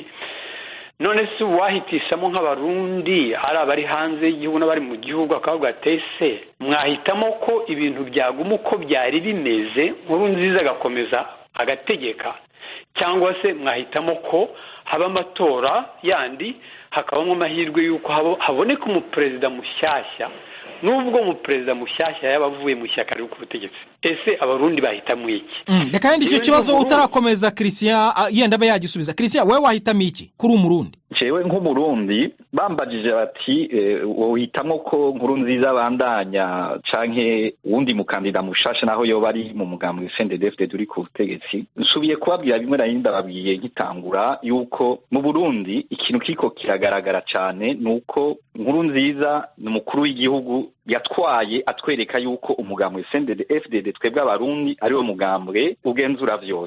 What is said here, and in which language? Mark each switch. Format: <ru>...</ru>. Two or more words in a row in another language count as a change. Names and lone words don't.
<rw>None se wahitishamo nk'abarundi ari abari hanze y'igihugu n'abari mu gihugu akavuga ati ese mwahitamo ko ibintu byaguma uko byari bimeze, Nkurunziza agakomeza agategeka, cyangwa se mwahitamo ko haba amatora yandi hakabamo amahirwe y'uko haboneka umuperezida mushyashya, nubwo umuperezida mushyashya yabavuye mu shyaka ryo ku butegetsi? Ese abarundi bahitamo iki? Reka yandi icyo kibazo utarakomeza Christian yenda abe yagisubiza. Christian wewe wahitamo iki kuri umurundi?</rw> <rn>Jewe nk'umurundi bambajije bati wohitamo ko Nkurunziza bandanya canke wundi mukandida mushasha naho yo bari mu mugambwe CNDD-FDD uri ku butegetsi, nsubiye kubabwira bimwe narinda babwiye nkitangura yuko mu Burundi ikintu kiko kiragaragara cyane nuko Nkurunziza ni umukuru w'igihugu yatwaye atwereka yuko umugambwe CNDD-FDD twebwe abarundi ari wo mugambwe ugenzura vyose.</rn>